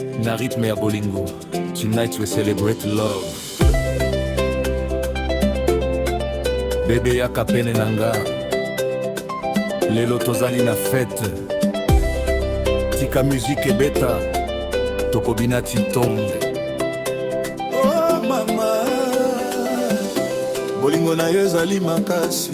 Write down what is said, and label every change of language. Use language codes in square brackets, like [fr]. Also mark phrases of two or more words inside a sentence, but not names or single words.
[ln] na rythme ya bolingo. [en] Tonight we celebrate love. [ln] Bebe yaka pene nanga, lelo tozali na fête. Tika musique ebeta, tokobina titonde. Oh mama, bolingo na yo ezali makasi.